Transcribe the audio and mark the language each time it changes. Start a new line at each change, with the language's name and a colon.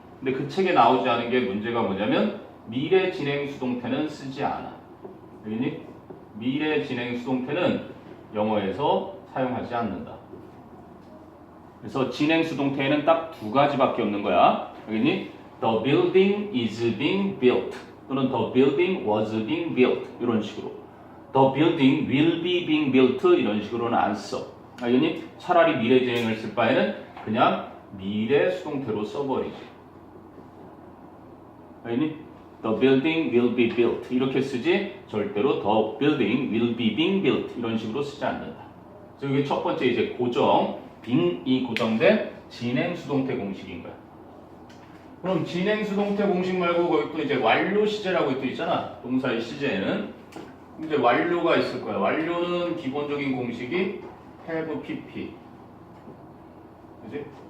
Korean: 근데 그 책에 나오지 않은 게 문제가 뭐냐면 미래 진행 수동태는 쓰지 않아. 알겠니? 미래 진행 수동태는 영어에서 사용하지 않는다. 그래서 진행 수동태에는 딱 두 가지밖에 없는 거야. 알겠니?
English: The building is being built 또는 the building was being built
Korean: 이런 식으로
English: The building will be being built 이런 식으로는 안 써.
Korean: 알겠니? 차라리 미래 진행을 쓸 바에는 그냥 미래 수동태로 써버리지. 알겠니?
English: The building will be built
Korean: 이렇게 쓰지 절대로
English: the building will be being built
Korean: 이런 식으로 쓰지 않는다. 그래서 이게 첫 번째 이제 고정, being이 고정된 진행 수동태 공식인 거야. 그럼 진행 수동태 공식 말고 거기 또 이제 완료 시제라고 또 있잖아. 동사의 시제에는 이제 완료가 있을 거야. 완료는 기본적인 공식이 have pp. 그지?